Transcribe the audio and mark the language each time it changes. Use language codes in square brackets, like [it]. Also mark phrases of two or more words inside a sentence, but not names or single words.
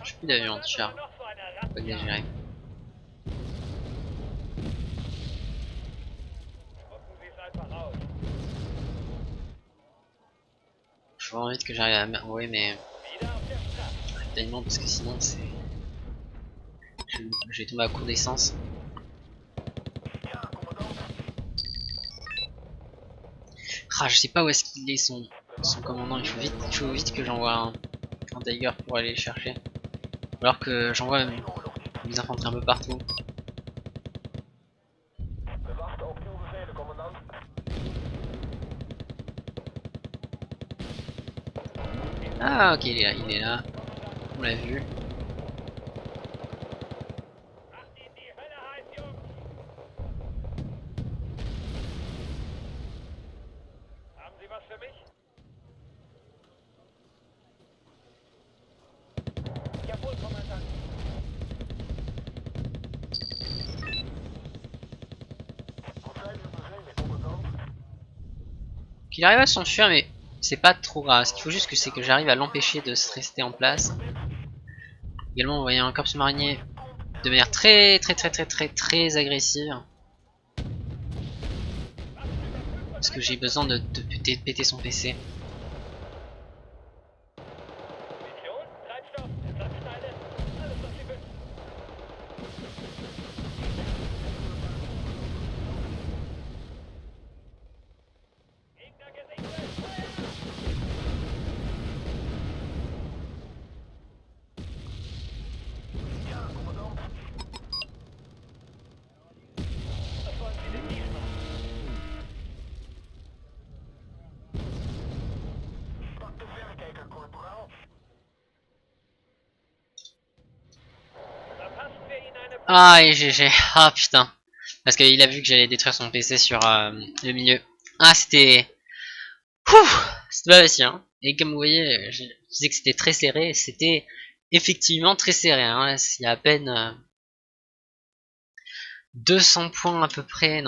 [fr] d'avions anti-char. [de] Noch so eine [fr] Faut pas exagérer. [de] Drucken Sie es einfach aus. [fr] J'ai vraiment envie que j'arrive à envoyer mes [de] Wieder auf der Straße. [fr] ravitaillements parce que sinon c'est. Je vais tomber à court d'essence. [nl] Ja, commandant. [fr] Ah, je sais pas où est-ce qu'il est son commandant. Il faut vite que j'envoie un Tiger pour aller le chercher. Alors que j'envoie des infanteries un peu partout. [nl] We wachten op uw bevelen, commandant. [fr] Ah, ok, il est là. On l'a vu. [de] Macht Ihnen die Hölle heiß, Jungs. Haben Sie was für mich? Jawohl, Kommandant. [nl] Wat zijn uw bevelen, commandant? [fr] Qu'il arrive à s'enfuir, mais c'est pas trop grave. Ce qu'il faut juste que c'est que j'arrive à l'empêcher de se rester en place. Également envoyer un corps sous-marinier de manière très agressive. Parce que j'ai besoin de péter son PC. Mission, [de] Treibstoff, Ersatzteile, alles was Sie wünschen. Gegner gesichtet. [nl] Ja, commandant. [de] Was wollen Sie denn diesmal? [nl] Pak de verrekijker, corporaal. [de] Verpassen wir Ihnen eine [fr] Ah, et GG. Ah putain. Parce qu'il a vu que j'allais détruire son PC sur le milieu. Ah, c'était... C'était pas facile, hein. Et comme vous voyez, je disais que c'était très serré. C'était effectivement très serré, hein. Il y a à peine 200 points à peu près.